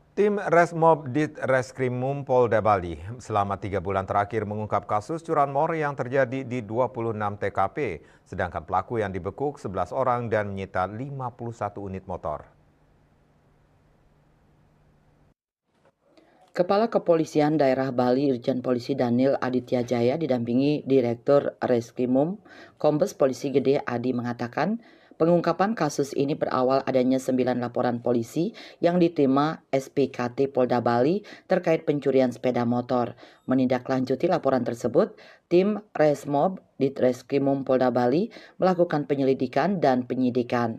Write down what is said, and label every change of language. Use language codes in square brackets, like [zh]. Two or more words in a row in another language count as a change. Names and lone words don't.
[id] Tim Resmob Ditreskrimum Polda Bali selama 3 bulan terakhir mengungkap kasus curanmor yang terjadi di 26 TKP, sedangkan pelaku yang dibekuk 11 orang dan menyita 51 unit motor. Kepala Kepolisian Daerah Bali Irjen Polisi Daniel Aditya Jaya didampingi Direktur Reskrimum Kombes Polisi Gede Adi mengatakan, pengungkapan kasus ini berawal adanya 9 laporan polisi yang diterima SPKT Polda Bali terkait pencurian sepeda motor. Menindaklanjuti laporan tersebut, tim Resmob Ditreskrimum Polda Bali melakukan penyelidikan dan penyidikan.